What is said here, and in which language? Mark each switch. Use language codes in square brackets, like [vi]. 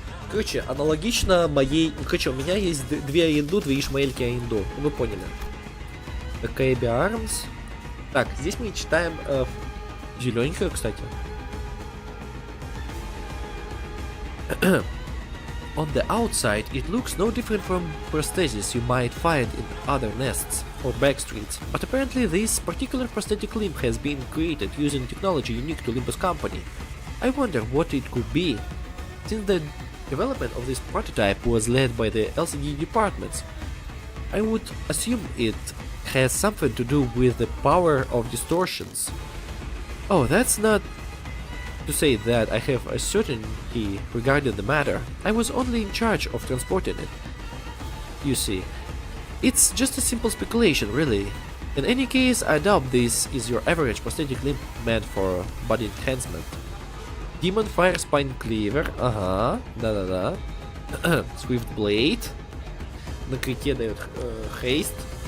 [ru] Короче, аналогично моей... Короче, у меня есть 2 инду, 2 ишмаэльки инду. Вы поняли. a.k.a. Arms. Так, здесь мы читаем зелененькую, кстати. [en] On the outside, it looks no different from prosthesis you might find in other nests or backstreets, but apparently this particular prosthetic limb has been created using technology unique to Limbus Company. I wonder what it could be. Since the development of this prototype was led by the LCD departments, I would assume it has something to do with the power of distortions. Oh, that's not to say that I have a certainty regarding the matter. I was only in charge of transporting it. You see, it's just a simple speculation, really. In any case, I doubt this is your average prosthetic limb meant for body enhancement. [ru] Demon Fire Spine Cleaver, ага, да-да-да. [en] Swift Blade. [ru] На крите дает Haste.